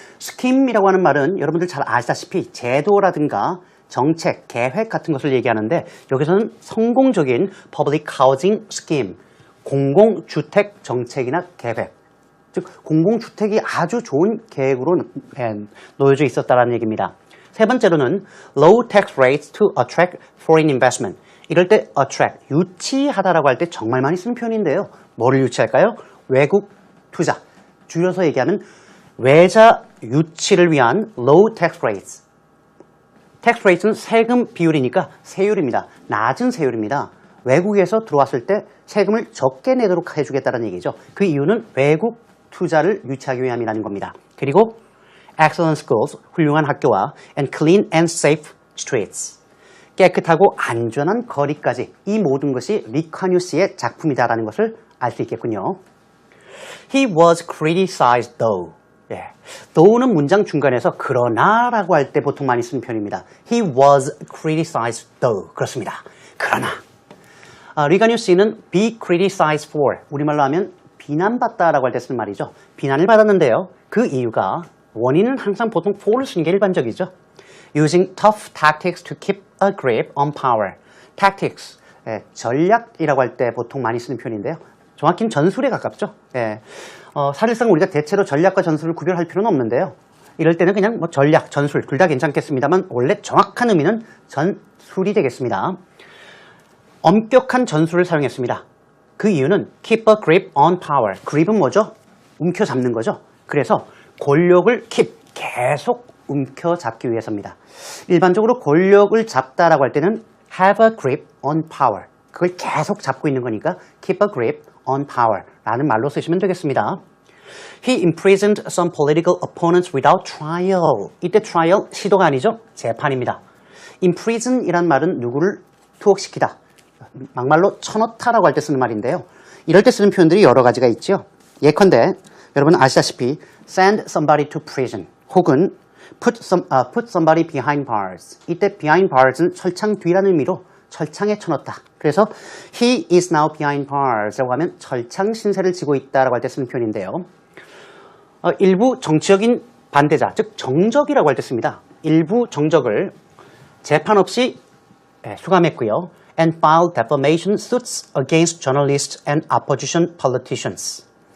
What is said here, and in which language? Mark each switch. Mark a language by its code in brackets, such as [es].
[ko] scheme이라고 하는 말은 여러분들 잘 아시다시피 제도라든가 정책, 계획 같은 것을 얘기하는데 여기서는 성공적인 [en] public housing scheme, [ko] 공공주택 정책이나 계획, 즉 공공주택이 아주 좋은 계획으로 놓여져 있었다는 얘기입니다. 세 번째로는 [en] low tax rates to attract foreign investment. [ko] 이럴 때 attract, 유치하다라고 할 때 정말 많이 쓰는 표현인데요. 뭐를 유치할까요? 외국 투자, 줄여서 얘기하면 외자 유치를 위한 [en] low tax rates. [ko] tax rate는 세금 비율이니까 세율입니다. 낮은 세율입니다. 외국에서 들어왔을 때 세금을 적게 내도록 해주겠다는 얘기죠. 그 이유는 외국 투자를 유치하기 위함이라는 겁니다. 그리고 [en] excellent schools, [ko] 훌륭한 학교와 [en] and clean and safe streets, [ko] 깨끗하고 안전한 거리까지, 이 모든 것이 리카뉴스의 작품이다라는 것을 알 수 있겠군요. [en] He was criticized though. [ko] though는 문장 중간에서 그러나라고 할 때 보통 많이 쓰는 표현입니다. [en] He was criticized though. [ko] 그렇습니다. 그러나 리카뉴스는 [en] be criticized for, [ko] 우리말로 하면 비난받다라고 할 때 쓰는 말이죠. 비난을 받았는데요. 그 이유가, 원인은 항상 보통 for를 쓰는 게 일반적이죠. [en] Using tough tactics to keep a grip on power. [ko] Tactics, 전략이라고 할 때 보통 많이 쓰는 표현인데요. 정확히는 전술에 가깝죠. 사실상 우리가 대체로 전략과 전술을 구별할 필요는 없는데요. 이럴 때는 그냥 뭐 전략, 전술 둘 다 괜찮겠습니다만 원래 정확한 의미는 전술이 되겠습니다. 엄격한 전술을 사용했습니다. 그 이유는 [en] keep a grip on power. [ko] grip은 뭐죠? 움켜잡는 거죠. 그래서 권력을 keep, 계속 움켜잡기 위해서입니다. 일반적으로 권력을 잡다라고 할 때는 [en] have a grip on power. [ko] 그걸 계속 잡고 있는 거니까 [en] keep a grip on power [ko] 라는 말로 쓰시면 되겠습니다. [en] He imprisoned some political opponents without trial. [ko] 이때 trial, 시도가 아니죠. 재판입니다. imprison 이란 말은 누구를 투옥시키다, 막말로 쳐넣다라고 할 때 쓰는 말인데요. 이럴 때 쓰는 표현들이 여러 가지가 있죠. 예컨대 여러분 아시다시피 [en] send somebody to prison [ko] 혹은 [en] put somebody behind bars. [ko] 이때 behind bars는 철창 뒤라는 의미로 철창에 쳐넣다. 그래서 [en] he is now behind bars [ko] 라고 하면 철창 신세를 지고 있다라고 할 때 쓰는 표현인데요. 일부 정치적인 반대자, 즉 정적이라고 할 때 씁니다. 일부 정적을 재판 없이 수감했고요. [en] and filed defamation suits against journalists and opposition politicians.